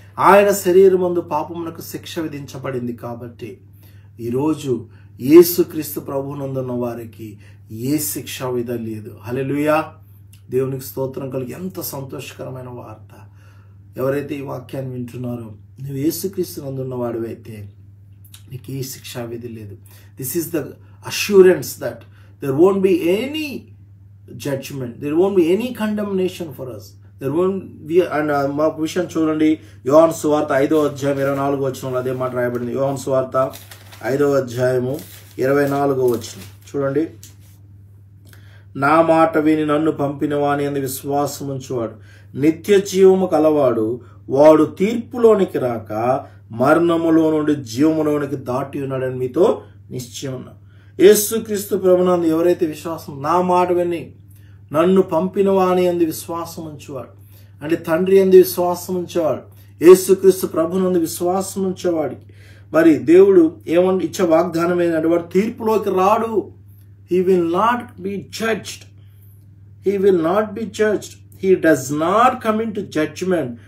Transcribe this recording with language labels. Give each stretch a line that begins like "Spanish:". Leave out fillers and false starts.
Telugu: ఆయన శరీరమందు పాపమునకు శిక్ష విధించబడింది కాబట్టి ఈరోజు యేసుక్రీస్తు ప్రభువునందున్న వారికి ఏ శిక్షా విధి లేదు. హల్లెలూయా, దేవునికి స్తోత్రం కలుగు. ఎంత సంతోషకరమైన వార్త. ఎవరైతే ఈ వాక్యాన్ని వింటున్నారో, నువ్వు యేసుక్రీస్తు నందున్న వాడివైతే నీకు ఏ శిక్షా విధి లేదు.
English: This is the assurance that there won't be any judgment, there won't be any condemnation for us, there won't be.
Telugu: And మా విషయం చూడండి, యోహాను సువార్త 5వ అధ్యాయం 24వ వచనంలో అదే మాట రాయబడింది. యోహాను సువార్త 5వ అధ్యాయము 24వ వచనం చూడండి. నా మాట విని నన్ను పంపిన వాని యందు విశ్వాసం ఉంచువాడు నిత్య జీవము కలవాడు, వాడు తీర్పులోనికి రాక మరణములో నుండి జీవములోనికి దాటి ఉన్నాడని మీతో నిశ్చయం ఉన్నా. యేసుక్రీస్తు ప్రభునందు ఎవరైతే విశ్వాసం, నా మాట విని నన్ను పంపిన వాని యందు విశ్వాసం ఉంచేవాడు, అంటే తండ్రి యందు విశ్వాసం ఉంచేవాడు, యేసుక్రీస్తు ప్రభునందు విశ్వాసం ఉంచేవాడికి మరి దేవుడు ఇచ్చే వాగ్దానం ఏంటంటే, వాడు తీర్పులోకి రాడు.
English: He will not be judged. He will not be judged. He does not come into judgment,